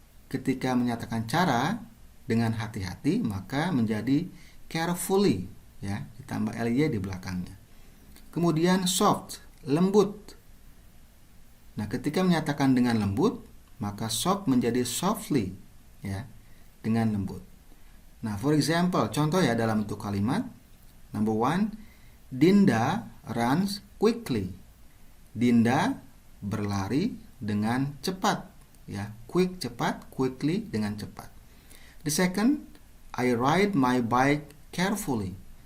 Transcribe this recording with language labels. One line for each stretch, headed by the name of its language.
Indonesian: Ketika menyatakan cara dengan hati-hati, maka menjadi carefully ya, ditambah ly di belakangnya. Kemudian soft, lembut. Nah, ketika menyatakan dengan lembut, maka soft menjadi softly ya, dengan lembut. Nah,
English: for example,
Indonesian: contoh ya dalam bentuk kalimat.
English: Number 1, Dinda runs quickly.
Indonesian: Dinda berlari dengan cepat ya, quick cepat, quickly dengan cepat.
English: The second, I ride my bike carefully.